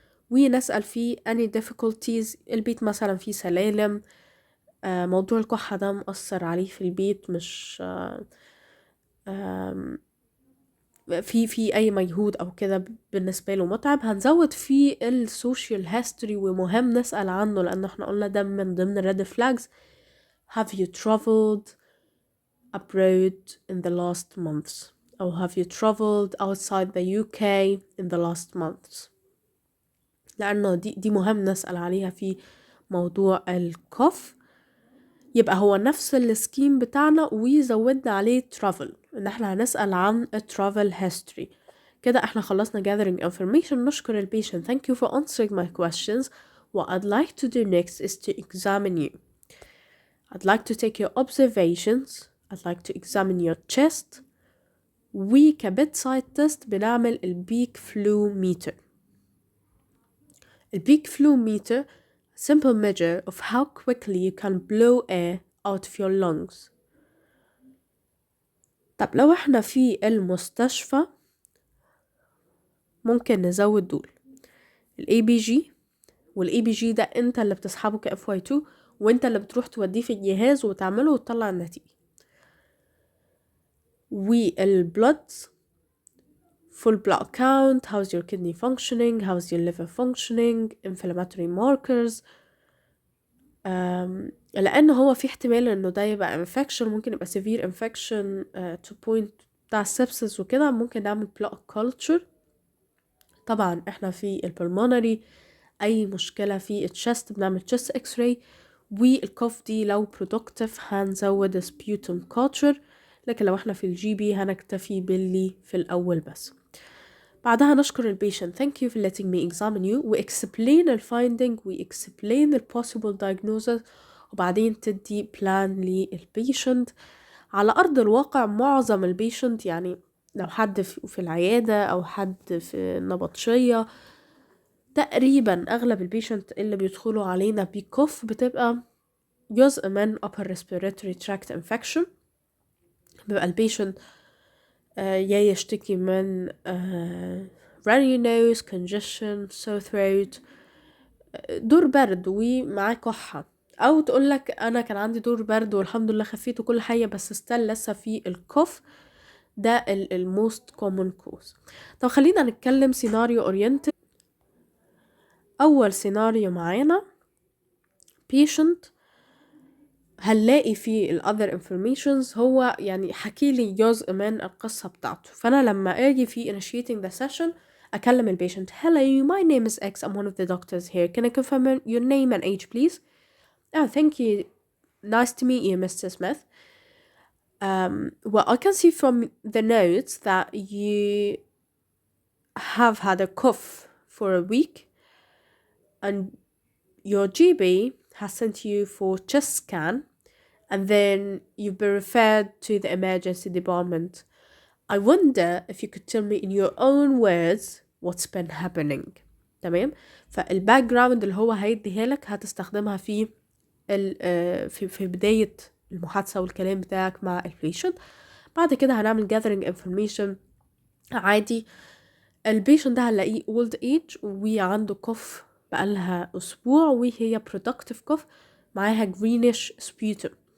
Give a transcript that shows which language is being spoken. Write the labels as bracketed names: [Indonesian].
[Arabic] ونسأل فيه [English] any difficulties، [Arabic] البيت مثلا فيه سلالم، موضوع الكحة ده مأثر عليه في البيت، مش في أي مجهود أو كده بالنسبة له متعب. هنزود فيه السوشيال هيستوري، ومهم نسأل عنه لأن احنا قلنا ده من ضمن [English] red flags. have you traveled abroad in the last months، [Arabic] أو [English] have you traveled outside the UK in the last months، [Arabic] لأنه دي مهم نسأل عليها في موضوع الكوف. يبقى هو نفس السكيم بتاعنا وزودنا عليه travel، ان احنا هنسأل عن travel history. كده احنا خلصنا gathering information. نشكر البيشنت. [English] thank you for answering my questions. What I'd like to do next is to examine you. I'd like to take your observations. I'd like to examine your chest. [Arabic] وكبيد تيست بنعمل البيك فلو ميتر. البيك فلو [English] meter simple measure of how quickly you can blow air out of your lungs. [Arabic] طب لو احنا في المستشفى ممكن نزود دول ال ABG، وال ABG ده انت اللي بتسحبه ك FY2 وانت اللي بتروح توديه في الجهاز وتعمله وتطلع النتيجة. [English] والبلودز full blood count، how's your kidney functioning، how's your liver functioning، inflammatory markers. [Arabic] لأن هو في احتمال انه ده يبقى infection، ممكن يبقى [English] severe infection to point [Arabic] بتاع sepsis وكده، ممكن نعمل blood culture. طبعا احنا في البلمونري اي مشكلة في الchest بنعمل chest x-ray. والكوف دي لو productive هنزود sputum culture، لكن لو احنا في الجي بي هنكتفي باللي في الأول بس. بعدها نشكر البيشنت. [English] thank you for letting me examine you، و explain the finding، و explain the possible diagnosis، [Arabic] وبعدين تدي [English] plan للبيشنت. [Arabic] على أرض الواقع معظم البيشنت، يعني لو حد في العيادة أو حد في النبطشية، تقريبا أغلب البيشنت اللي بيدخلوا علينا بكوف بتبقى جزء من upper respiratory tract infection. بيبقى البيشنت يا يشتكي من [English] runny nose، congestion، sore throat، [Arabic] دور برد ومعاه كحة، أو تقولك أنا كان عندي دور برد والحمد لله خفيت وكل حاجة بس [English] still [Arabic] لسه في الكوف. ده ال [English] most common cause. [Arabic] طب خلينا نتكلم سيناريو oriented. أول سيناريو معانا patient هنلاقي في ال other informations هو يعني حكيلي جزء من القصة بتاعته، فأنا لما أجي في [English] initiating the session [Arabic] أكلم البيشنت. [English] Hello, my name is X. I'm one of the doctors here. Can I confirm your name and age, please? Oh, thank you. Nice to meet you, Mr. Smith. Well, I can see from the notes that you have had a cough for a week and your GP has sent you for chest scan, and then you've been referred to the emergency department. I wonder if you could tell me in your own words what's been happening. [Arabic] تمام. فالباك جراوند اللي هو هيديها لك هتستخدمها في في بداية المحادثة والكلام بتاعك مع البيشنت. بعد كده هنعمل gathering information عادي. البيشنت ده هنلاقيه old age وعنده كوف بقالها أسبوع وهي productive cough، معاها [English] greenish sputum.